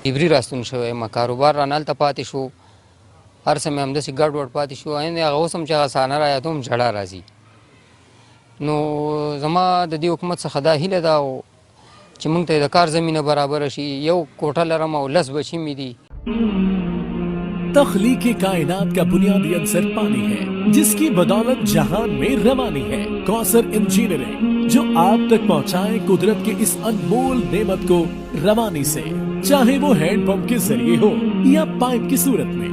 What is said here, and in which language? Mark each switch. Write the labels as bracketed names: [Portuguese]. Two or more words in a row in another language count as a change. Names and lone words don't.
[Pashto] جبري راستون شوی یم، کاروبار رانه هلته پاتې شو، هر څه مې همداسې ګډ وډ پاتې شو. هغه اوس هم چې هغه صحنه رایادوم ژړا راځي. نو زما د دې حکومت څخه دا هیله ده چې موږ ته د کار زمینه برابره شي. یو کوټه لرم او 10 بچي مې دي. [Urdu] تخلیق کائنات کا بنیادی عنصر پانی ہے جس کی بدولت جہان میں روانی ہے. کوثر انجینئرنگ جو آپ تک پہنچائے قدرت کے اس انمول نعمت کو روانی سے، چاہے وہ [English] hand pump [Urdu] کے ذریعے ہو یا پائپ کی صورت میں.